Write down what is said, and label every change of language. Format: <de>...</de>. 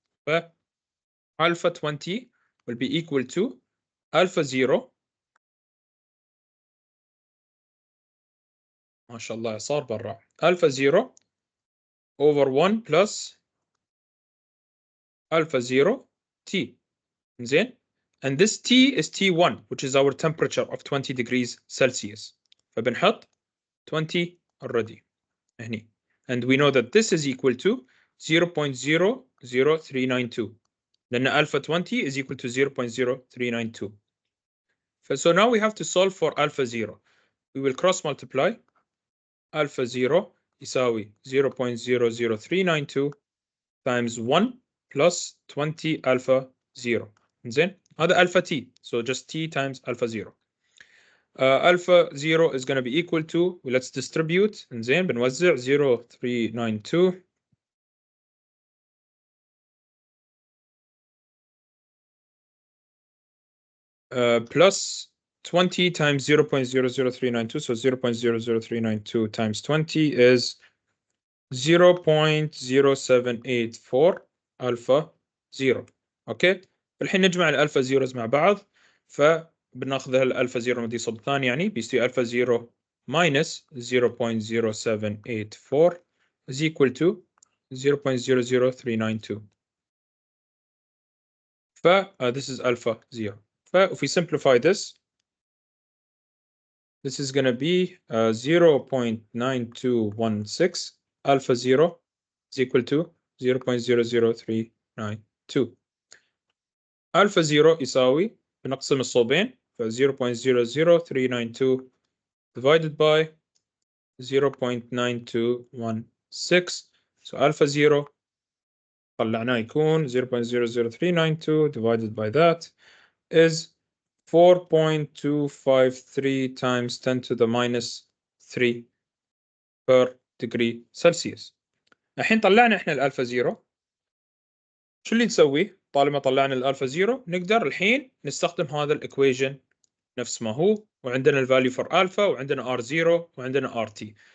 <en>ف alpha 20 will be equal to alpha 0</en> <ar>ما شاء الله صار برا</ar> <en>alpha 0 over 1 plus alpha 0 T.</en> <ar>زين,</ar> <en>and this T is T1 which is our temperature of 20 degrees Celsius.</en> <ar>فبنحط 20</ar> <en>already</en> <ar>هني.</ar> <en>And we know that this is equal to 0.00392</en> <ar>لأن</ar> <en>alpha 20 is equal to 0.0392. So now we have to solve for alpha 0. We will cross multiply. Alpha 0</en> <ar>يساوي</ar> <en>0.00392 times 1 plus 20 alpha 0.</en> <ar>زين, هذا</ar> <en>alpha t, so just t times alpha 0. Alpha 0 is going to be equal to, let's distribute,</en> <ar>زين بنوزع</ar> <en>0.392 plus 20 times 0.00392, so 0.00392 times 20 is 0.0784 alpha 0.</en> <ar>اوكي, الحين نجمع الالفا زيروز مع بعض فبناخذ الالفا 0 مدي صوب ثاني يعني بيصير الفا 0 minus 0.0784</ar> <en>is equal to</en> <ar>0.00392.</ar> <en>this is alpha 0. if we simplify this is going to be 0.9216 alpha 0 is equal to 0.00392.</en> <ar>alpha 0 يساوي بنقسم الصوبين ف 0.00392</ar> <en>divided by</en> <ar>0.9216.</ar> <en>so alpha 0</en> <ar>طلعناه يكون</ar> <en>0.00392 divided by that is 4.253 times 10 to the minus 3 per degree Celsius.</en> <ar>الحين طلعنا احنا الالفا 0. شو اللي نسوي؟ طالما طلعنا الالفا 0 نقدر الحين نستخدم هذا الايكويشن نفس ما هو وعندنا الفاليو فور الفا وعندنا R0 وعندنا RT.</ar>